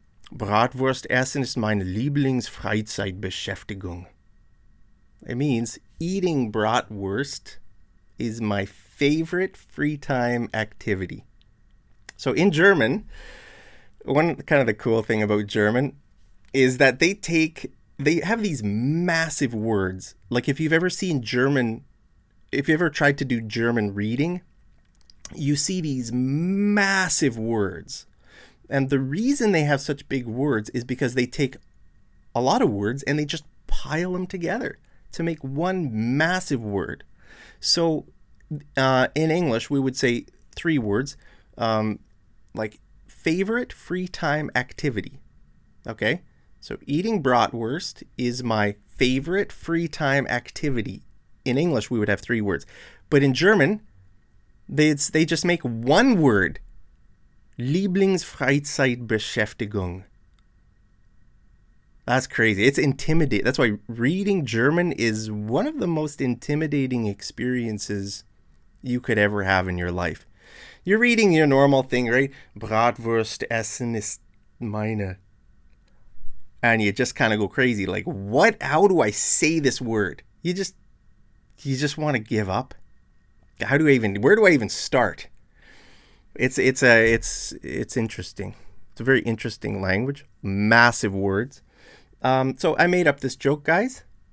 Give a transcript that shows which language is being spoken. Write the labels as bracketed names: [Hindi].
[German] Bratwurst essen ist meine Lieblingsfreizeitbeschäftigung. [English] It means eating bratwurst is my favorite free time activity. So in German, one kind of the cool thing about German is that they have these massive words. Like if you've ever tried to do German reading, you see these massive words. And the reason they have such big words is because they take a lot of words and they just pile them together to make one massive word. So in English, we would say 3 words, like favorite free time activity. Okay? So eating bratwurst is my favorite free time activity. In English, we would have 3 words. But in German, they just make one word. [German] Lieblingsfreizeitbeschäftigung. [English] That's crazy. It's intimidating. That's why reading German is one of the most intimidating experiences you could ever have in your life. You're reading your normal thing, right? [German] Bratwurst essen ist meine. [English] And you just kind of go crazy. Like, what? How do I say this word? You just want to give up. Where do I even start? It's interesting. It's a very interesting language. Massive words. So I made up this joke, guys.